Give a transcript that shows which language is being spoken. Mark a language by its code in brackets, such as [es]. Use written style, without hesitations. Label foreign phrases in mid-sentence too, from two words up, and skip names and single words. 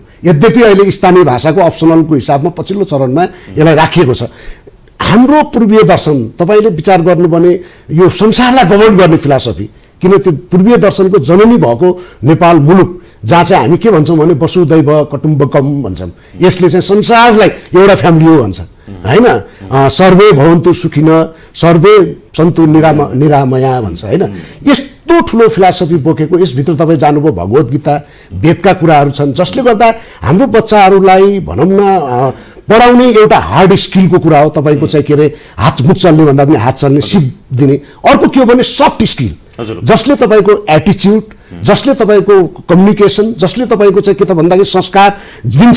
[ne] यद्यपि अहिले स्थानीय भाषाको अप्सनलको हिसाबमा पछिल्लो चरणमा यसलाई राखिएको छ। हाम्रो पूर्वीय दर्शन तपाईँले विचार गर्नु भने यो संसारलाई गभर्न गर्ने फिलोसफी, किन त्यो पूर्वीय दर्शनको जननी भएको नेपाल मुलुक जहाँ चाहिँ हामी के भन्छौँ भने [sa] वसुधैव कुटुम्बकम [ne] भन्छौँ, यसले चाहिँ संसारलाई एउटा फ्यामिली हो भन्छ होइन। [sa] सर्वे भवन्तु सुखिन सर्वे सन्तु निरामया [ne] भन्छ होइन। यस्तो ठुलो फिलोसफी बोकेको यसभित्र तपाईँ जानुभयो भगवत गीता, वेदका कुराहरू छन्, जसले गर्दा हाम्रो बच्चाहरूलाई भनौँ न पढाउने एउटा [en] hard skillको [ne] कुरा हो। तपाईँको चाहिँ के अरे हात मुख चल्ने भन्दा पनि हात चल्ने सिप दिने। अर्को के हो भने [en] soft skill, [ne] जसले तपाईँको एटिच्युड, जसले तपाईँको कम्युनिकेसन, जसले तपाईँको चाहिँ के त भन्दाखेरि संस्कार दिन्छ।